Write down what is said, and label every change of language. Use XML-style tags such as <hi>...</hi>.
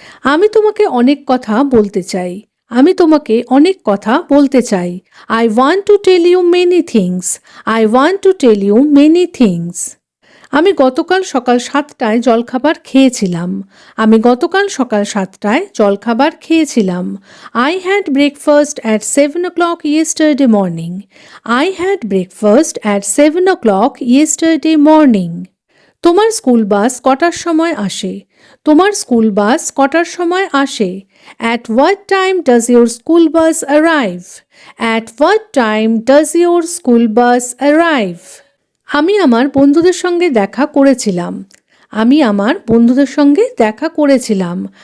<bn>আমি তোমাকে অনেক কথা বলতে চাই। আমি তোমাকে অনেক কথা বলতে চাই।</bn> <en>I want to tell you many things. I want to tell you many things.</en> <bn>আমি গতকাল সকাল 7টায় জলখাবার খেয়েছিলাম। আমি গতকাল সকাল 7টায় জলখাবার খেয়েছিলাম।</bn> <en>I had breakfast at 7 o'clock yesterday morning. I had breakfast at 7 o'clock yesterday morning.</en> <bn>তোমার স্কুল বাস কটার সময় আসে? তোমার স্কুল বাস কটার সময় আসে?</bn> <en>At what time does your school bus arrive? At what time does your school bus arrive?</en> <bn>আমি আমার বন্ধুদের সঙ্গে দেখা করেছিলাম। আমি আমার বন্ধুদের সঙ্গে দেখা করেছিলাম।</bn>